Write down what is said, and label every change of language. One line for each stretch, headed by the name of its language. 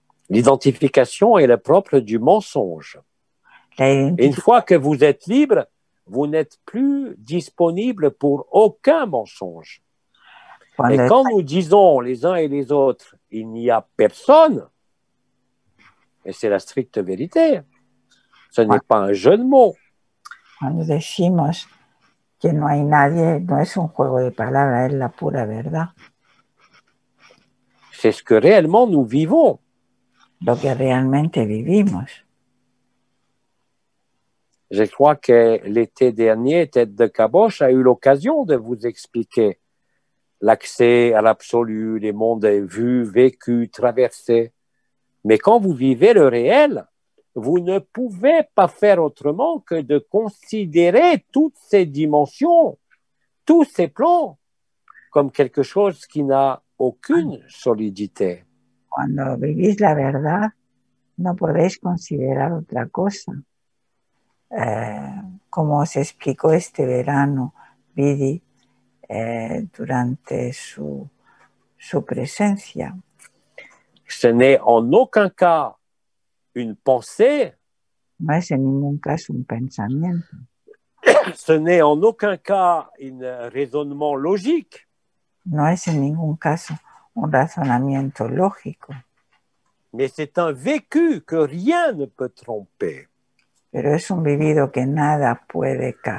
French: L'identification est le propre du mensonge. Et une fois que vous êtes libre, vous n'êtes plus disponible pour aucun mensonge. Et quand nous disons les uns et les autres, il n'y a personne, et c'est la stricte vérité, ce n'est pas un jeu de mots.
Spanish: Cuando decimos que no hay nadie, no es un juego de palabras, es la pura verdad.
French: C'est ce que réellement nous vivons.
Spanish: Lo que realmente vivimos.
French: Je crois que l'été dernier, Tête de Caboche a eu l'occasion de vous expliquer l'accès à l'absolu, les mondes vus, vécus, traversés. Mais quand vous vivez le réel, vous ne pouvez pas faire autrement que de considérer toutes ces dimensions, tous ces plans, comme quelque chose qui n'a aucune solidité.
Spanish: Cuando vivís la verdad, no podéis considerar otra cosa. Como se explicó este verano, Vidi, durante su presencia.
French: Ce n'est en aucun cas une pensée.
Spanish: No es en ningún caso un pensamiento.
French: Ce n'est en aucun cas un raisonnement logique.
Spanish: No es en ningún caso un razonamiento lógico.
French: Mais c'est un vécu que rien ne peut tromper.
Spanish: Pero es un vivido que nada puede